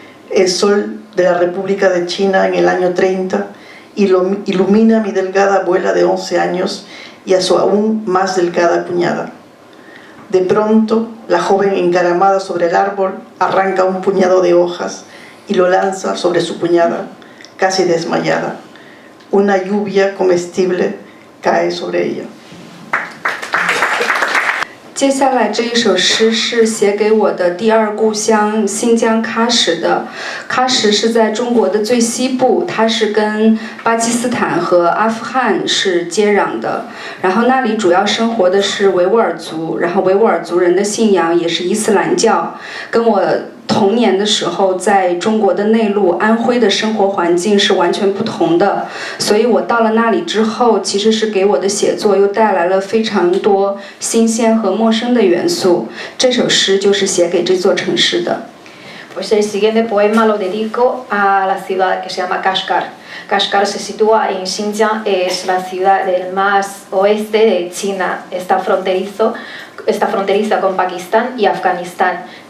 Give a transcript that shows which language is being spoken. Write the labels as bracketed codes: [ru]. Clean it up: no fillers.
[es] El sol de la República de China en el año 30 ilumina a mi delgada abuela de 11 años y a su aún más delgada cuñada. De pronto, la joven encaramada sobre el árbol arranca un puñado de hojas y lo lanza sobre su cuñada, casi desmayada. Una lluvia comestible cae sobre ella. [zh] 接下来这一首诗是写给我的第2故乡新疆喀什的。喀什是在中国的最西部，它是跟巴基斯坦和阿富汗是接壤的。然后那里主要生活的是维吾尔族，然后维吾尔族人的信仰也是伊斯兰教，跟我童年的时候在中国的内陆安徽的生活环境是完全不同的，所以我到了那里之后，其实是给我的写作又带来了非常多新鲜和陌生的元素。这首诗就是写给这座城市的。 [es] Pues el siguiente poema lo dedico a la ciudad que se llama Kashgar. Kashgar se sitúa en Xinjiang, es la ciudad del más oeste de China, está fronteriza con Pakistán y Afganistán.